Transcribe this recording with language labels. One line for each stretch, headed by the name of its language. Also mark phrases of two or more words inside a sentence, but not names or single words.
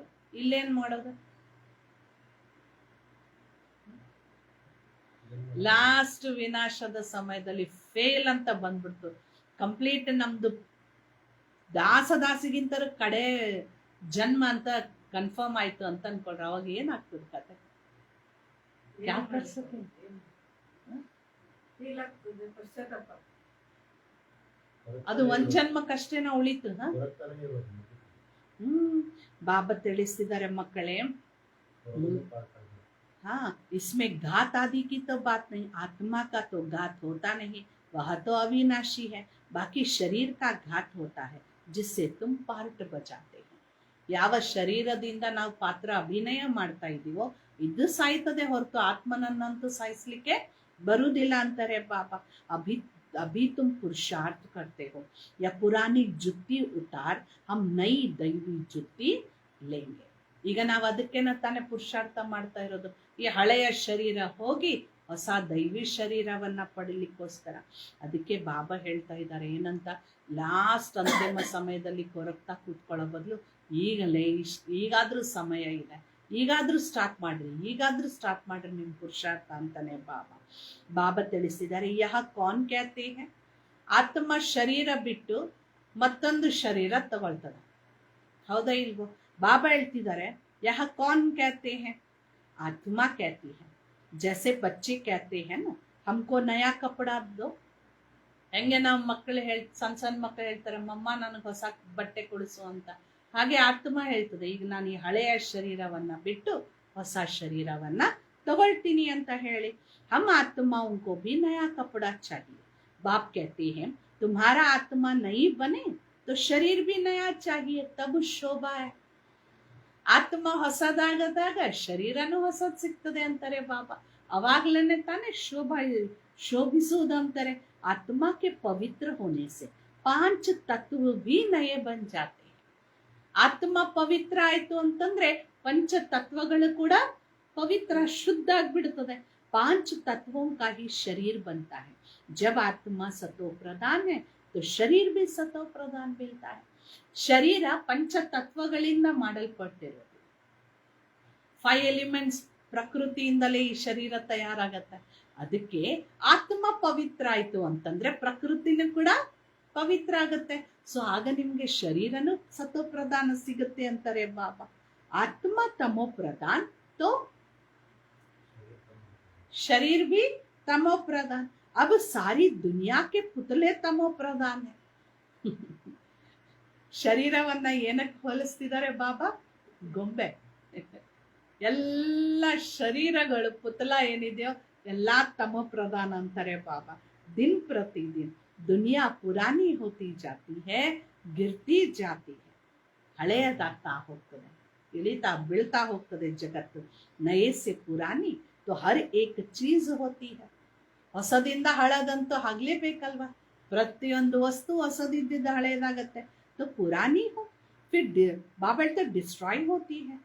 Kannada: ಇಲ್ಲೇನ್ ಮಾಡೋದು, ಲಾಸ್ಟ್ ವಿನಾಶದ ಸಮಯದಲ್ಲಿ ಫೇಲ್ ಅಂತ ಬಂದ್ಬಿಡ್ತು, ಕಂಪ್ಲೀಟ್ ನಮ್ದು ದಾಸದಾಸಿಗಿಂತ ಕಡೆ ಜನ್ಮ ಅಂತ ಕನ್ಫರ್ಮ್ ಆಯ್ತು ಅಂತ ಅನ್ಕೊಂಡ್ರೆ ಅವಾಗ ಏನಾಗ್ತದೆ ಕತೆ? ಅದು ಒಂದ್ ಜನ್ಮಕ್ಕಷ್ಟೇನ ಉಳಿತು. ಬಾಬಾ ತಿಳಿಸ್ತಿದ್ದಾರೆ ಮಕ್ಕಳೇ,
Hindi: हाँ इसमें घात आदि की तो बात नहीं, आत्मा का तो घात होता नहीं, वह तो अविनाशी है, बाकी शरीर का घात होता है जिससे तुम पार्ट बजाते हो.
Kannada: ಯಾವ ಶರೀರದಿಂದ ನಾವು ಪಾತ್ರ ಅಭಿನಯ ಮಾಡ್ತಾ ಇದೀವೋ ಇದು ಸಾಯ್ತದೆ ಹೊರತು ಆತ್ಮನನ್ನಂತೂ ಸಾಯಿಸ್ಲಿಕ್ಕೆ ಬರುವುದಿಲ್ಲ ಅಂತಾರೆ ಬಾಬಾ.
Hindi: अभी तुम पुरुषार्थ करते हो, या पुरानी जुत्ती उतार हम नई दैवी जुत्ती लेंगे.
Kannada: ಈಗ ನಾವು ಅದಕ್ಕೇನ ತಾನೇ ಪುರುಷಾರ್ಥ ಮಾಡ್ತಾ ಇರೋದು, ಈ ಹಳೆಯ ಶರೀರ ಹೋಗಿ ಹೊಸ ದೈವಿ ಶರೀರವನ್ನ ಪಡಿಲಿಕ್ಕೋಸ್ಕರ. ಅದಕ್ಕೆ ಬಾಬಾ ಹೇಳ್ತಾ ಇದ್ದಾರೆ ಏನಂತ, ಲಾಸ್ಟ್ ಅಂತಿಮ ಸಮಯದಲ್ಲಿ ಕೊರಗ್ತಾ ಕೂತ್ಕೊಳ್ಳೋ ಬದಲು ಈಗಾದ್ರೂ ಸಮಯ ಇದೆ, ಈಗಾದ್ರೂ ಸ್ಟಾರ್ಟ್ ಮಾಡ್ರಿ ನಿಮ್ ಪುರುಷಾರ್ಥ ಅಂತಾನೆ ಬಾಬಾ ತಿಳಿಸಿದ್ದಾರೆ.
Hindi: यह कौन कहते हैं
Kannada: ಆತ್ಮ ಶರೀರ ಬಿಟ್ಟು ಮತ್ತೊಂದು ಶರೀರ ತಗೊಳ್ತದೆ. ಹೌದಾ ಇಲ್ವೋ? ಬಾಬಾ ಹೇಳ್ತಿದ್ದಾರೆ,
Hindi: यह कौन कहते हैं? आत्मा कहती है. जैसे बच्चे कहते हैं ना, हमको नया कपड़ा दो.
Kannada: ಹೆಂಗೆ ನಾವು ಮಕ್ಕಳು ಸಣ್ಣ ಸಣ್ಣ ಮಕ್ಕಳು ಹೇಳ್ತಾರೆ, ಮಮ್ಮ ನನಗೆ ಹೊಸ ಬಟ್ಟೆ ಕೊಡಿಸು ಅಂತ. ಹಾಗೆ ಆತ್ಮ ಹೇಳ್ತದೆ, ಈಗ ನಾನು ಈ ಹಳೆಯ ಶರೀರವನ್ನ ಬಿಟ್ಟು ಹೊಸ ಶರೀರವನ್ನ ತಗೊಳ್ತೀನಿ ಅಂತ ಹೇಳಿ.
Hindi: हम आत्माओं को भी नया कपड़ा चाहिए. बाप कहते हैं, तुम्हारा आत्मा नई बने तो शरीर भी नया चाहिए, तब शोभा है.
Kannada: ಆತ್ಮ ಹೊಸದಾಗದಾಗ ಶರೀರನೂ ಹೊಸದ್ ಸಿಗ್ತದೆ ಅಂತಾರೆ ಬಾಬಾ. ಅವಾಗ್ಲೇನೆ ತಾನೇ ಶೋಭಿಸುವುದು ಅಂತಾರೆ.
Hindi: आत्मा के पवित्र होने से 5 तत्व भी नए बन जाते हैं.
Kannada: ಆತ್ಮ ಪವಿತ್ರ ಆಯ್ತು ಅಂತಂದ್ರೆ ಪಂಚ ತತ್ವಗಳು ಕೂಡ ಪವಿತ್ರ ಶುದ್ಧ ಆಗ್ಬಿಡ್ತದೆ.
Hindi: 5 तत्वों का ही शरीर बनता है. जब आत्मा सतो प्रधान है तो शरीर भी सतो प्रधान मिलता है.
Kannada: ಶರೀರ ಪಂಚ ತತ್ವಗಳಿಂದ ಮಾಡಲ್ಪಟ್ಟಿರೋದು. 5 ಎಲಿಮೆಂಟ್ಸ್ ಪ್ರಕೃತಿಯಿಂದಲೇ ಈ ಶರೀರ ತಯಾರಾಗತ್ತೆ. ಅದಕ್ಕೆ ಆತ್ಮ ಪವಿತ್ರ ಆಯ್ತು ಅಂತಂದ್ರೆ ಪ್ರಕೃತಿನೂ ಕೂಡ ಪವಿತ್ರ ಆಗತ್ತೆ. ಸೊ ಆಗ ನಿಮ್ಗೆ ಶರೀರನು ಸತೋ ಪ್ರಧಾನ ಸಿಗುತ್ತೆ ಅಂತಾರೆ ಬಾಬಾ.
Hindi: आत्मा तमो प्रधान तो शरीर भी तमो प्रधान. अब सारी दुनिया के पुतले तमो प्रधान है.
Kannada: ಶರೀರವನ್ನ ಏನಕ್ಕೆ ಹೋಲಿಸ್ತಿದ್ದಾರೆ ಬಾಬಾ? ಗೊಂಬೆ. ಎಲ್ಲ ಶರೀರಗಳು ಪುತಲ ಏನಿದೆಯೋ ಎಲ್ಲ ತಮೋ ಪ್ರಧಾನ ಅಂತಾರೆ ಬಾಬಾ.
Hindi: दिन प्रतिदिन दुनिया पुरानी होती जाती है, गिरती जाती है.
Kannada: ಹಳೆಯದಾಗ್ತಾ ಹೋಗ್ತದೆ, ಇಳಿತಾ ಬೀಳ್ತಾ ಹೋಗ್ತದೆ ಜಗತ್ತು.
Hindi: नये से पुरानी तो हर एक चीज होती है.
Kannada: ಹೊಸದಿಂದ ಹಳದಂತೂ ಆಗ್ಲೇಬೇಕಲ್ವಾ? ಪ್ರತಿಯೊಂದು ವಸ್ತು ಹೊಸದಿದ್ದ ಹಳೆಯದಾಗತ್ತೆ.
Hindi: तो पुरानी हो फिर बाबा तो डिस्ट्रॉय होती है.